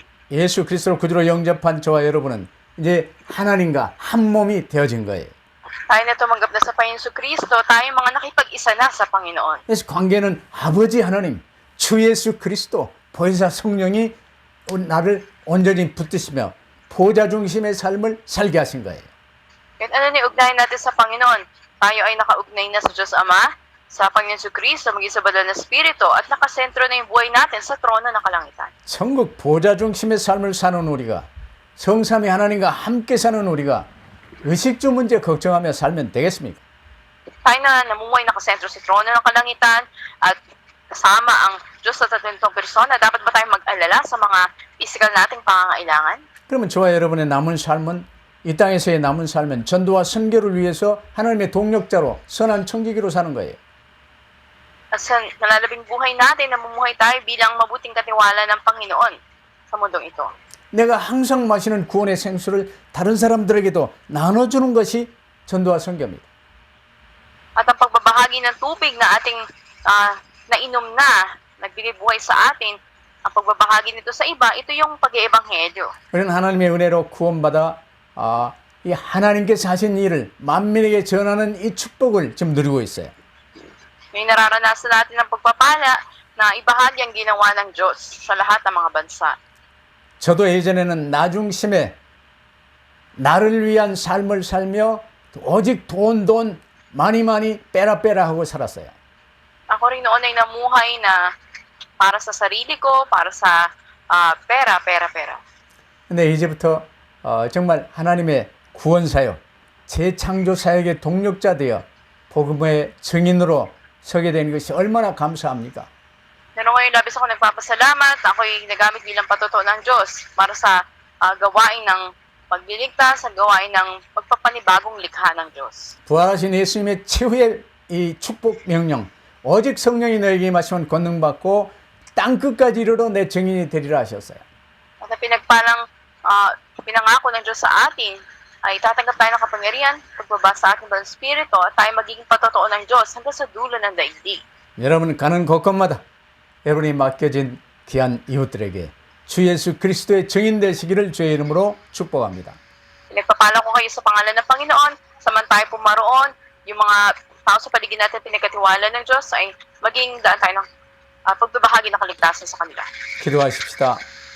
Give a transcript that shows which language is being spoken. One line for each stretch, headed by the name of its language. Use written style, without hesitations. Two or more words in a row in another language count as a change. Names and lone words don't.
Korean: 예수 그리스도를 구주로 영접한 저와 여러분은 이제 하나님과 한 몸이 되어진 거예요.
Filipino: Tayo na tumanggap na sa Panginoon si Kristo, tayo mga nakipag-isa na sa Panginoon.
Korean: 그래서 관계는 아버지 하나님, 주 예수 그리스도, 보혜사 성령이 나를 온전히 붙드시며 보좌 중심의 삶을 살게 하신 거예요.
Filipino: Kahit ano ni ugnayan natin sa Panginoon, tayo ay nakaugnay na sa Diyos Ama, sa Panginoon si Kristo, maging sa banal na Espiritu, at nakasentro na yung buhay natin sa trono ng kalangitan.
Korean: 천국 보좌 중심의 삶을 사는 우리가, 성삼위 하나님과 함께 사는 우리가 의식주 문제 걱정하며 살면 되겠습니까?
Filipino: Tayo na namumuhay nakasentro sa trono ng kalangitan at kasama ang Diyos sa tatutong persona, dapat ba tayong mag-alala sa mga physical nating pangangailangan?
Korean: 그러면 저와 여러분의 남은 삶은 이 땅에서의 남은 삶은 전도와 선교를 위해서 하나님의 동력자로 선한 청지기로 사는 거예요.
Filipino: At sa nalalabing buhay natin, namumuhay tayo bilang mabuting katiwala ng Panginoon sa mundong ito.
Korean: 내가 항상 마시는 구원의 생수를 다른 사람들에게도 나눠주는 것이 전도와 선교입니다.
Filipino: At ang pagbabahagi ng tubig na ating nainom na, nagbigay buhay sa atin, ang pagbabahagi nito sa iba, ito yung pag-iebanghelyo.
Korean: 우리는 하나님의 은혜로 구원받아 이 하나님께서 하신 일을 만민에게 전하는 이 축복을 지금 누리고 있어요.
Filipino: May nararanasan natin ang pagpapala na ibahagi ang ginawa ng Diyos sa lahat ng mga bansa.
Korean: 저도 예전에는 나 중심에 나를 위한 삶을 살며 오직 돈 많이 빼라 하고 살았어요.
Filipino: Ako rin noon ay namuhay na para sa sarili ko, para sa pera.
Korean: 근데 이제부터 정말 하나님의 구원사역, 재창조 사역의 동력자 되어 복음의 증인으로 서게 되는 것이 얼마나 감사합니까?
Filipino: Pero ngayon, labis ako nagpapasalamat. Ako'y nagamit bilang patuto ng Diyos para sa gawain ng pagliligtas, sa gawain ng pagpapanibagong likha ng Diyos.
Korean: 부활하신 예수님의 최후의 이 축복 명령, 오직 성령이 너에게 임하시면 권능받고 땅 끝까지 이르러 내 증인이 되리라 하셨어요.
Filipino: At pinangako ng Diyos sa atin, ay tatanggap tayo ng kapangyarihan, pagbaba sa ating ng Espiritu, at tayo magiging patotoo ng Diyos hanggang sa dulo ng daigdig.
Korean: 여러분 가는 곳곳마다 여러분이 맡겨진 귀한 이웃들에게 주 예수 그리스도의 증인 되시기를 주의 이름으로 축복합니다.
Filipino: Pinagpapala ko kayo sa pangalan ng Panginoon, saman tayo pumaroon, yung mga tao sa paligid natin pinagkatiwala ng Diyos ay maging daan tayo ng pagbabahagi ng kaligtasan sa kanila.